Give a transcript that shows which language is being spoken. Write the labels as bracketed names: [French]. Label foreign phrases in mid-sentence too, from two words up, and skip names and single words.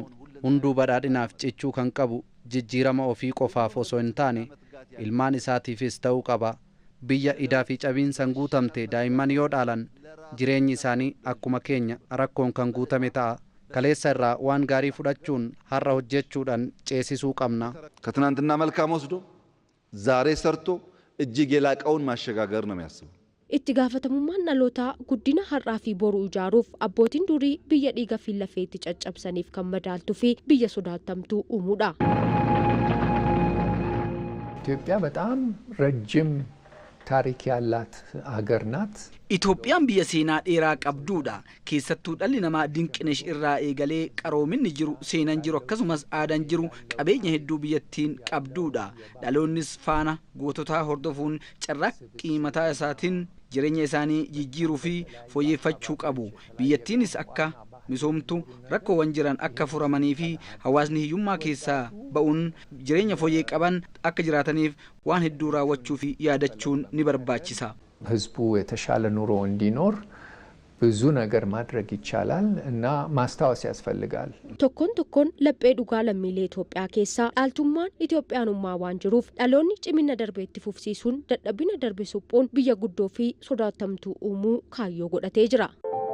[Oromo] Hunduu badhaadhinaaf cichuu kan qabu jijjiirama ofii qofaaf osoo hin taane ilmaan isaatiifis ta'uu qaba. Biyya idaa fi cabiinsan guutamte daa'imman yoo dhaalan jireenyi isaanii akkuma keenya rakkoon kan guutame ta'a. Kaleessa irraa waan gaarii fudhachuun har'a hojjechuudhaan ceesisuu qabna. [Amharic] ከትናንትና መልካም ወስዶ ዛሬ ሰርቶ እጅግ የላቀውን ማሸጋገር ነው የሚያስበው። [Oromo] itti gaafatamummaan dhalootaa guddina har'aa fi boruu ijaaruuf abbootiin durii biyya dhiiga fi lafeetti caccabsaniif kan madaaltuu fi biyya sodaatamtuu uumuudha. [Amharic] ኢትዮጵያ በጣም ረጅም ታሪክ ያላት ሀገር ናት። [Oromo] ኢትዮጵያን biyya seenaa dheeraa qabduudha. Keessattuu dhalli namaa dinqinesh irraa eegalee qaroominni jiru, seenaan jiru akkasumas aadaan jiru qabeenya hedduu biyyattiin qabduudha. Dhaloonnis faana goototaa hordofuun carraaqqii mataa isaatiin jireenya isaanii jijjiiruu fi fooyyeffachuu qabu. Biyyattiinis akka misoomtu rakkoowwan jiran akka furamanii fi hawaasni hiyyummaa keessaa ba'uun jireenya fooyyee qaban akka jiraataniif waan hedduu raawwachuu fi yaadachuun ni barbaachisa. [Amharic] ህዝቡ የተሻለ ኑሮ እንዲኖር ብዙ ነገር ማድረግ ይቻላል እና ማስታወስ ያስፈልጋል። [Oromo] tokkoon laphee dhugaa lammiilee Itoophiyaa keessaa dhaaltummaan Itoophiyaanummaa waan jiruuf dhaloonni cimina darbeetti fufsiisuun dadhabina darbe suphuun biyya guddoo fi sodaatamtuu uumuu kaayyoo godhatee jira.